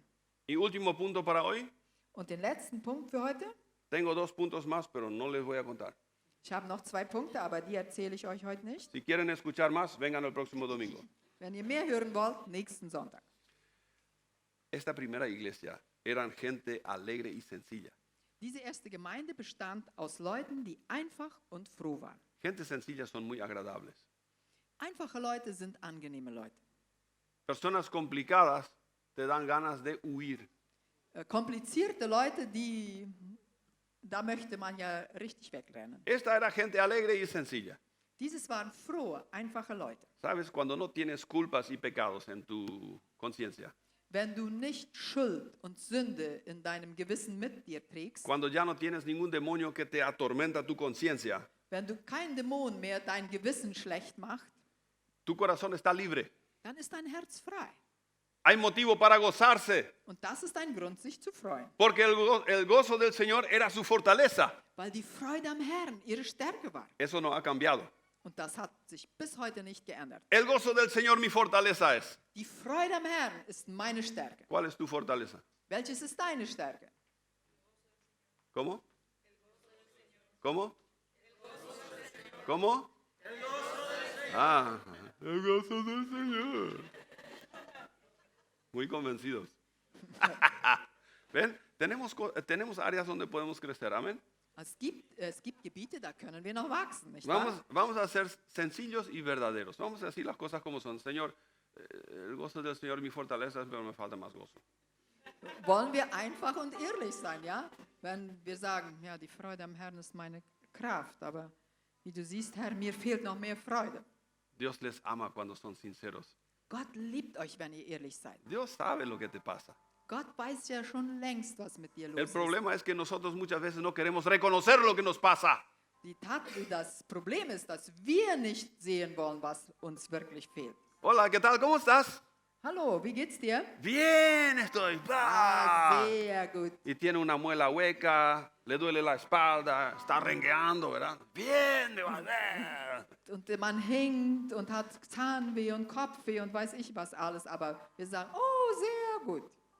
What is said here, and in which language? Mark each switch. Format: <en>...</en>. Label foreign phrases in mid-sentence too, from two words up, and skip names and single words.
<es>Y último punto para hoy.</es> <de>Und den letzten Punkt für heute.</de> <es>Tengo 2 puntos más, pero no les voy a contar.</es> <de>Ich habe noch 2 Punkte, aber die erzähle ich euch heute nicht.</de> <es>Si quieren escuchar más, vengan el próximo domingo.</es> <de>Wenn ihr mehr hören wollt, nächsten Sonntag.</de> <es>Esta primera iglesia eran gente alegre y sencilla.</es> <de>Diese erste Gemeinde bestand aus Leuten, die einfach und froh waren.</de> <es>Gente sencilla son muy agradables.</es> <de>Einfache Leute sind angenehme Leute.</de> <es>Personas complicadas te dan ganas de huir.</es> <de>Komplizierte Leute, da möchte man ja richtig wegrennen.</de> <es>Esta era gente alegre y sencilla.</es> <de>Dieses waren frohe, einfache Leute.</de> <es>Sabes, cuando no tienes culpas y pecados en tu conciencia,</es> <de>Wenn du nicht Schuld und Sünde in deinem Gewissen mit dir trägst,</de> <es>cuando ya no tienes ningún demonio que te atormenta tu conciencia,</es> <de>wenn du kein Dämon mehr dein Gewissen schlecht macht,</de> <es>tu corazón está libre.</es> <de>dann ist dein Herz frei.</de> <es>Hay motivo para gozarse,</es> <de>Und das ist ein Grund, sich zu freuen.</de> <es>porque el gozo del Señor era su fortaleza.</es> <de>Weil die Freude am Herrn ihre Stärke war.</de> <es>Eso no ha cambiado.</es> <de>Und das hat sich bis heute nicht geändert.</de> <es>El gozo del Señor mi fortaleza es.</es> <de>Die Freude am Herrn ist meine Stärke.</de> <es>¿Cuál es tu fortaleza?</es> <de>Welches ist deine Stärke?</de> <es>¿Cómo? ¿Cómo? ¿Cómo? Ah, el gozo del Señor. Muy convencidos. ¿Ven? Tenemos áreas donde podemos crecer. Amén.</es> <de>Es gibt Gebiete, da können wir noch wachsen, nicht wahr?</de> <es>Vamos a ser sencillos y verdaderos. Vamos a decir las cosas como son. Señor, El gozo del Señor es mi fortaleza, pero me falta más gozo.</es> <de>Wollen wir einfach und ehrlich sein, ja? Wenn wir sagen, ja, die Freude am Herrn ist meine Kraft, aber wie du siehst, Herr, mir fehlt noch mehr Freude.</de> <es>Dios les ama cuando son sinceros.</es> <de>Gott liebt euch, wenn ihr ehrlich seid.</de> <es>Dios sabe lo que te pasa.</es> <de>Gott weiß ja schon längst, was mit dir los</de> <es>El</es> <de>ist.</de> <es>problema es que nosotros muchas veces no queremos reconocer lo que nos pasa.</es> <de>Das Problem ist, dass wir nicht sehen wollen, was uns wirklich fehlt.</de> <es>Hola, ¿qué tal? ¿Cómo estás?</es> <de>Hallo, wie geht's dir?</de> <es>Bien, estoy.</es> <de>Sehr gut.</de> <es>Y tiene una muela hueca, le duele la espalda, está rengueando, ¿verdad? Bien, me va a ver.</es> <de>Und man hängt und hat Zahnweh und Kopfweh und weiß ich was alles, aber wir sagen, oh, sehr gut.</de>